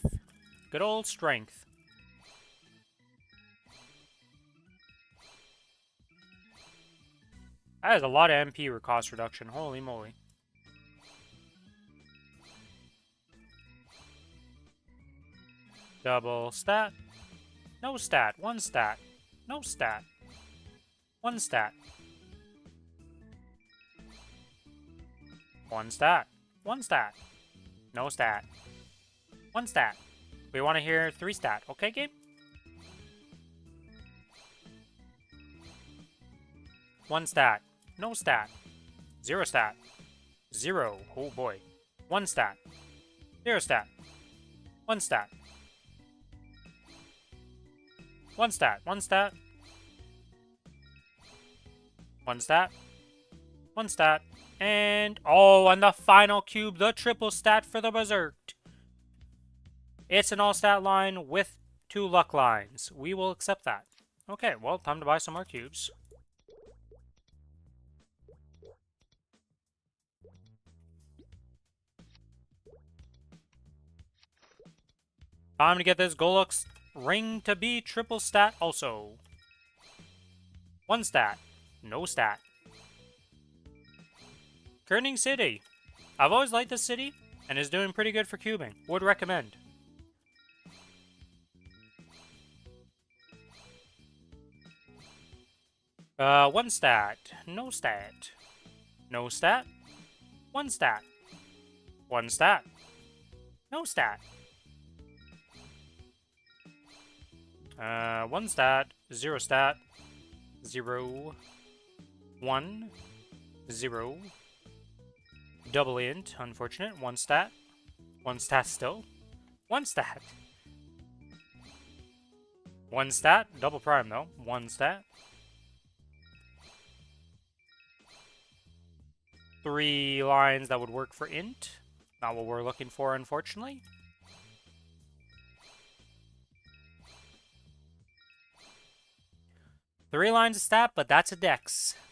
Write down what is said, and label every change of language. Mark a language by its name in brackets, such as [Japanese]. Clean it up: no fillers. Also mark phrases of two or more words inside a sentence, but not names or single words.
[English] Good old strength. That is a lot of MP cost reduction. Holy moly. Double stat. No stat. One stat. No stat. One stat. One stat. One stat. No stat. One stat. We want to hear 3 stat. Okay, game? One stat. No stat. 0 stat. 0. Oh boy. 1 stat. 0 stat. 1 stat. 1 stat. 1 stat. 1 stat. 1 stat. And, oh, and the final cube, the triple stat for the Berserk. It's an all-stat line with 2 luck lines. We will accept that. Okay, well, time to buy some more cubes. Time to get this Golux ring to be triple stat also. 1 stat. No stat. Kerning City. I've always liked this city, and is doing pretty good for cubing. Would recommend. One stat. No stat. No stat. 1 stat. 1 stat. No stat. 1 stat. 0 stat. 0. 1. 0. Double int, unfortunate. 1 stat. 1 stat still. 1 stat. 1 stat. Double prime though. 1 stat. 3 lines that would work for int. Not what we're looking for, unfortunately. Three lines of stat, but that's a dex.